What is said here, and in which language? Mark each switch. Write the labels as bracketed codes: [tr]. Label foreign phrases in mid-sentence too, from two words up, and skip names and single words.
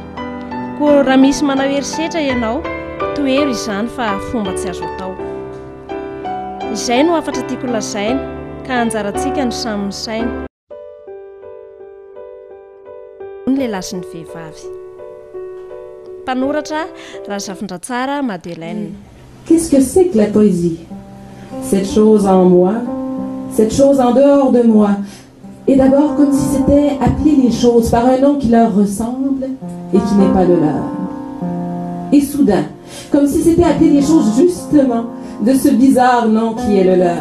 [mg] Koa raha misy manao herisetra ianao, toero izany fa fomba tsy azo atao. Izay no afatra tiako lazaina, ka anjarantsika ny samy misaina. Ny lehilahy sy ny vehivavy. Mpanoratra Razafindratsara Madeleine. [fr] Qu'est-ce que c'est que la poésie? Cette chose en moi, cette chose en dehors de moi. Et d'abord comme si c'était appeler les choses par un nom qui leur ressemble et qui n'est pas le leur. Et soudain, comme si c'était appeler les choses justement de ce bizarre nom qui est le leur.